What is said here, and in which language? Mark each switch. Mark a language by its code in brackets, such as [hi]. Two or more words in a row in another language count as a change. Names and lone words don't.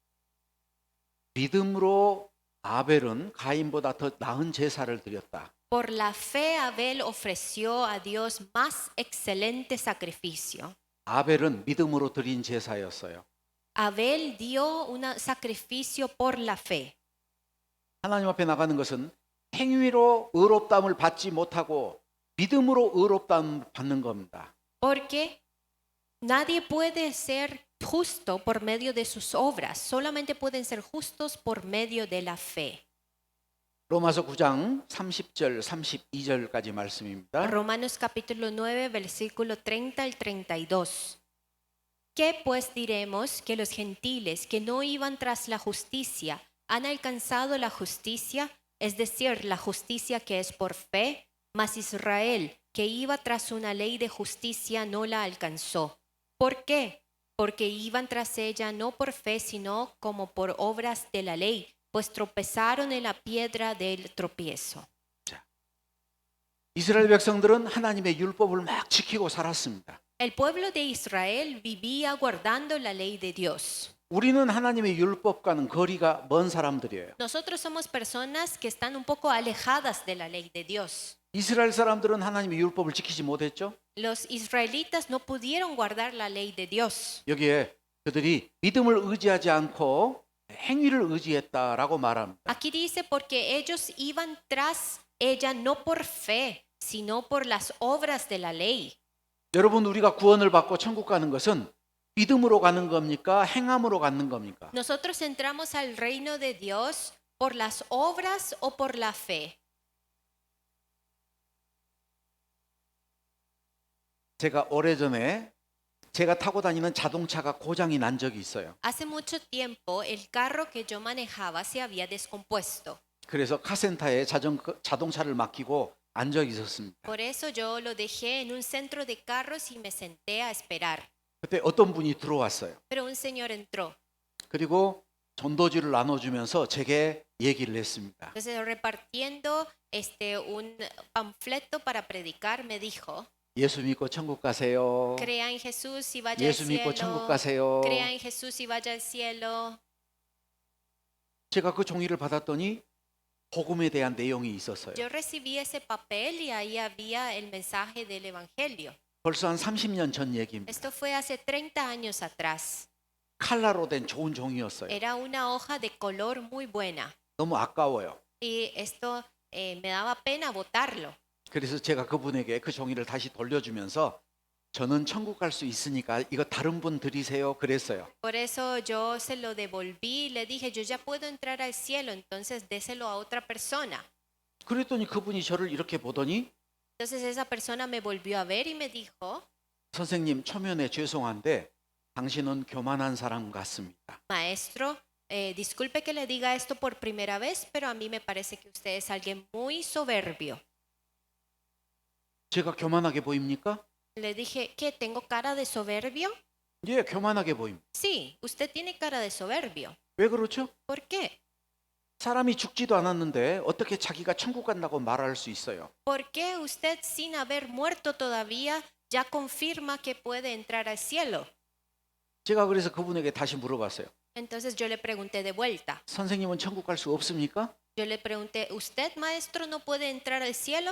[ko] 믿음으로 아벨은 가인보다 더 나은 제사를 드렸다. [es] Por la fe Abel ofreció a Dios más excelente sacrificio. [ko] 아벨은 믿음으로 드린 제사였어요. [es] Abel dio un sacrificio por la fe. [ko] 하나님 앞에 나가는 것은 행위로 의롭다함을 받지 못하고 믿음으로 의롭다함을 받는 겁니다. [es] Porque nadie puede ser justo por medio de sus obras, solamente pueden ser justos por medio de la fe. [ko] 로마서 9장 30절 32절까지 말씀입니다. [es] Romanos capítulo 9, versículo 30 al 32. ¿Qué pues diremos? Que los gentiles que no iban tras la justicia han alcanzado la justicia, es decir, la justicia que es por fe, mas Israel, que iba tras una ley de justicia, no la alcanzó. ¿Por qué? Porque iban tras ella no por fe, sino como por obras de la ley. pues tropezaron en la piedra del tropiezo. [ko] 이스라엘 백성들은 하나님의 율법을 막 지키고 살았습니다. [es] El pueblo de Israel vivía guardando la ley de Dios. [ko] 우리는 하나님의 율법과는 거리가 먼 사람들이에요. [es] Nosotros somos personas que están un poco alejadas de la ley de Dios. [ko] 이스라엘 사람들은 하나님의 율법을 지키지 못했죠. [es] Los israelitas no pudieron guardar la ley de Dios. [ko] 여기에 그들이 믿음을 의지하지 않고 행위를 의지했다라고 말합니다. [es] Aquí dice porque ellos iban tras ella no por fe, sino por las obras de la ley. [ko] 여러분, 우리가 구원을 받고 천국 가는 것은 믿음으로 가는 겁니까? 행함으로 가는 겁니까? [es] Nosotros entramos al reino de Dios por las obras o por la fe. [ko] 제가 오래전에 제가 타고 다니는 자동차가 고장이 난 적이 있어요. [es] Hace mucho tiempo el carro que yo manejaba se había descompuesto. [ko] 그래서 카센터에 자동차를 맡기고 앉아 있었습니다. [es] Por eso yo lo dejé en un centro de carros y me senté a esperar. [ko] 그때 어떤 분이 들어왔어요. [es] Pero un señor entró. [ko] 그리고 전도지를 나눠주면서 제게 얘기를 했습니다. [es] Entonces repartiendo un panfleto para predicar me dijo, [ko] 예수 믿고 천국 가세요. [es] crea en Jesús y vaya al [ko] 예수 믿고 천국 [es] cielo. [ko] 가세요. [es] Crea en Jesús y vaya al cielo. [ko] 제가 그 종이를 받았더니 복음에 대한 내용이 있었어요. [es] Yo recibí ese papel y ahí había el mensaje del evangelio. [ko] 벌써 한 30년 전 얘기입니다. [es] Esto fue hace 30 años atrás. [ko] 칼라로 된 좋은 종이었어요. [es] Era una hoja de color muy buena [ko] 너무 아까워요. [es] y esto me daba pena botarlo. [ko] 그래서 제가 그분에게 그 종이를 다시 돌려주면서 저는 천국 갈 수 있으니까 이거 다른 분 드리세요 그랬어요. [es] Por eso yo se lo devolví y le dije, yo ya puedo entrar al cielo, entonces déselo a otra persona. [ko] 그랬더니 그분이 저를 이렇게 보더니 [es] Entonces esa persona me volvió a ver y me dijo, [ko] 선생님 초면에 죄송한데 당신은 교만한 사람 같습니다. [es] maestro, disculpe que le diga esto por primera vez, pero a mí me parece que usted es alguien muy soberbio. [ko] 제가 교만하게 보입니까? [es] Le dije, ¿qué? ¿Tengo cara de soberbio? [ko] 예, 교만하게 보입니다. [es] Sí, usted tiene cara de soberbio. [ko] 왜 그렇죠? [es] ¿Por qué? [ko] 사람이 죽지도 않았는데 어떻게 자기가 천국 간다고 말할 수 있어요? [es] ¿Por qué usted sin haber muerto todavía ya confirma que puede entrar al cielo? [ko] 제가 그래서 그분에게 다시 물어봤어요. [es] Entonces yo le pregunté de vuelta. [ko] 선생님은 천국 갈 수 없습니까? [es] Yo le pregunté, ¿usted, maestro, no puede entrar al cielo?